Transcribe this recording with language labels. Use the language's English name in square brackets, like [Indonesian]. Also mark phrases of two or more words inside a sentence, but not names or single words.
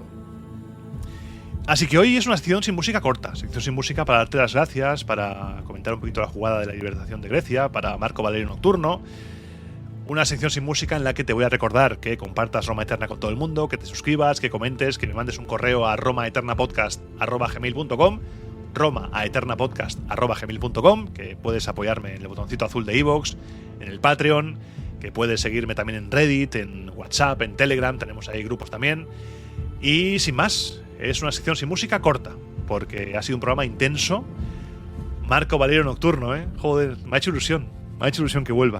[Spanish] Así que hoy es una sección sin música corta. Sección sin música para darte las gracias, para comentar un poquito la jugada de la libertación de Grecia, para Marco Valerio Nocturno. Una sección sin música en la que te voy a recordar que compartas Roma Eterna con todo el mundo, que te suscribas, que comentes, que me mandes un correo a romaeternapodcast@gmail.com, romaeternapodcast@gmail.com, que puedes apoyarme en el botoncito azul de iVoox, en el Patreon, que puedes seguirme también en Reddit, en WhatsApp, en Telegram, tenemos ahí grupos también. Y sin más, es una sección sin música corta, porque ha sido un programa intenso. Marco Valerio Nocturno, joder, me ha hecho ilusión que vuelva.